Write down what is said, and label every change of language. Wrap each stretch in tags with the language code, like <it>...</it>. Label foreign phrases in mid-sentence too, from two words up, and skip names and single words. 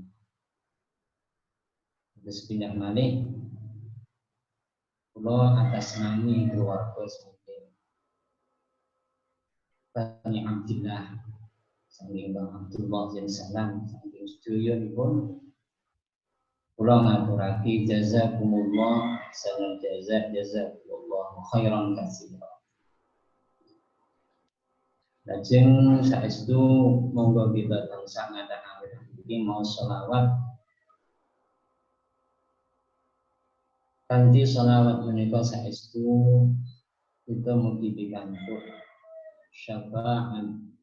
<jv>Terus pindah malih kula atas nami keluarga saking Bani Abdillah saking Bang Abdullah bin Salam saking sedayanipun kula ngaturake jazakumullah sanad</jv> <ar>جزاكم الله خيرا كثيرا.</ar> <jv>Lajeng saestu monggo kita tansah ngadhakaken iki mau selawat kanthi selawat menika saestu kita mugi pikantuk syafaat</jv>